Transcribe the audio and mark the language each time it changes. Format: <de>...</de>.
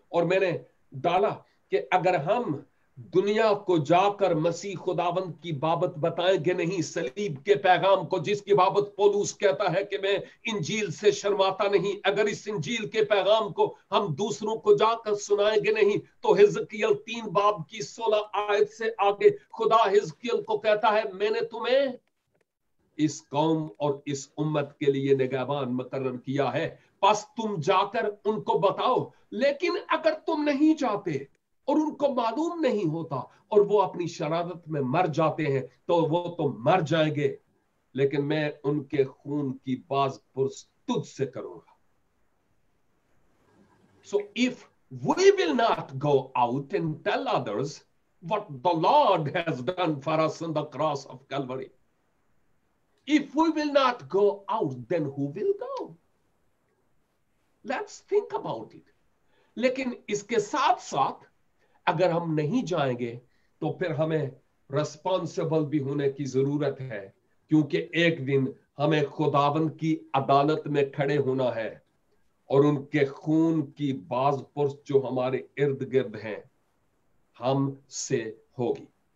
<hi>और मैंने डाला कि अगर हम दुनिया को जाकर मसीह खुदावंद की बाबत बताएंगे नहीं, सलीब के पैगाम को जिसकी बाबत पौलुस कहता है कि मैं इंजील से शर्माता नहीं, अगर इस इंजील के पैगाम को हम दूसरों को जाकर सुनाएंगे नहीं, तो हिजकियल 3 बाब की 16 आयत से आगे खुदा हिजकियल को कहता है मैंने तुम्हें इस कौम और इस उम्मत के लिए निगहबान मुकर्रर किया है, बस तुम जाकर उनको बताओ। लेकिन अगर तुम नहीं जाते और उनको मालूम नहीं होता और वो अपनी शरारत में मर जाते हैं, तो वो तो मर जाएंगे, लेकिन मैं उनके खून की बाज़पुर्स तुझ से करूंगा।</hi> <en>So if we will not go out and tell others what the Lord has done for us on the cross of Calvary. If we will not go out, then who will go? Let's think about it.</en> <hi>लेकिन इसके साथ साथ अगर हम नहीं जाएंगे तो फिर हमें रिस्पॉन्सिबल भी होने की जरूरत है, क्योंकि एक दिन हमें खुदावंद की अदालत में खड़े होना है और उनके खून की बाज़पुर्स जो हमारे इर्द गिर्द हैं हमसे होगी।</hi>